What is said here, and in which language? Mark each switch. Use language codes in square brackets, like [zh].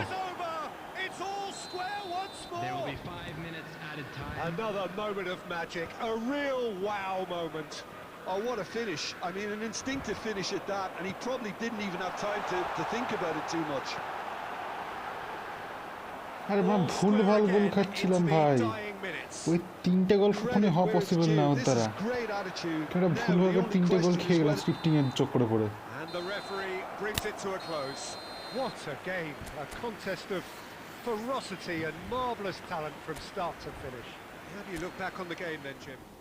[en] was over. It's all square once There will more. be 5 minutes added time. Another moment of magic. A real wow moment. Oh, what a finish. I mean, an instinctive finish at that, and he probably didn't even have time to think about it too much. [bn] আরে মা ভুলভাল গোল খাচ্ছিলাম ভাই, ওই 3টে গোল কখনোই হওয়া possible না ওর দ্বারা। একটা ভুলভাবে 3টে গোল খেয়ে গেলাম স্ক্রিপ্টিং এর চক্করে পড়ে। [en] And the referee brings it to a close. What a game, a contest of ferocity and marvellous talent from start to finish. How do you look back on the game then, Jim?